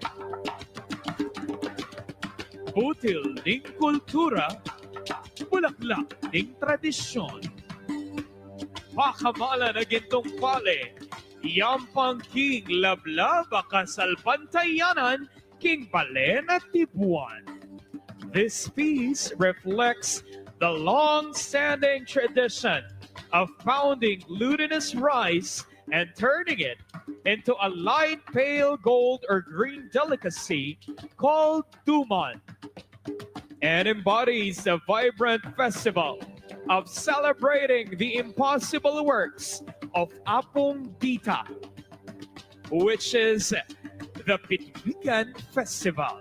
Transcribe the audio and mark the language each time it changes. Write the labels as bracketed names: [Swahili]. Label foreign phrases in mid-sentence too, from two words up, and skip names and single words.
[Pampanga] Butil ning kultura, bulaklak ning tradisyon. Pakamala na gintong pale, yampang king lablab kasalpantayanan king palen at tibuan. [English] This piece reflects the long-standing tradition of pounding glutinous rice and turning it into a light pale gold or green delicacy called tuman, and embodies the vibrant festival of celebrating the impossible works of Apong Dita, which is the Pitbigan Festival.